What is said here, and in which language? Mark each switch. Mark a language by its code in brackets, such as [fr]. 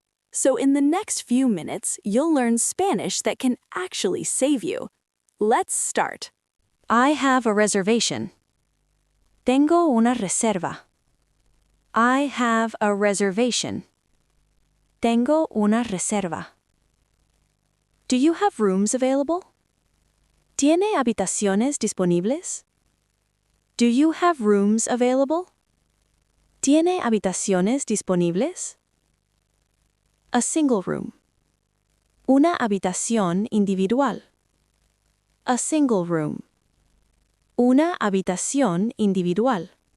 [en] So in the next few minutes, you'll learn Spanish that can actually save you. Let's start. I have a reservation. [es] Tengo una reserva. [en] I have a reservation. [es] Tengo una reserva. [en] Do you have rooms available? [es] ¿Tiene habitaciones disponibles? [en] Do you have rooms available? [es] ¿Tiene habitaciones disponibles? [en] A single room. [es] Una habitación individual. [en] A single room. [es] Una habitación individual.